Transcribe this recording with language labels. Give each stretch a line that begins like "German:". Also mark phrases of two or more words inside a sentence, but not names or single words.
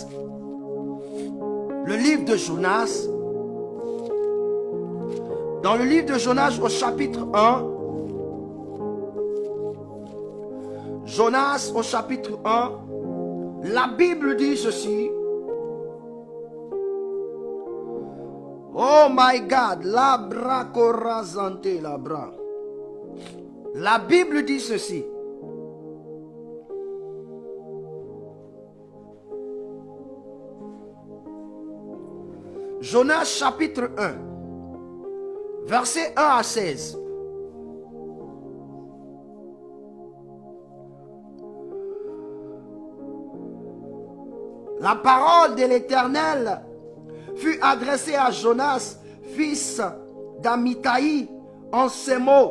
French: Le livre de Jonas. Dans le livre de Jonas au chapitre 1. Jonas au chapitre 1. La Bible dit ceci.
English: Oh my God. Labra corazante labra.
French: La Bible dit ceci. Jonas chapitre 1, verset 1 à 16. La parole de l'Éternel fut adressée à Jonas, fils d'Amittai, en ces mots.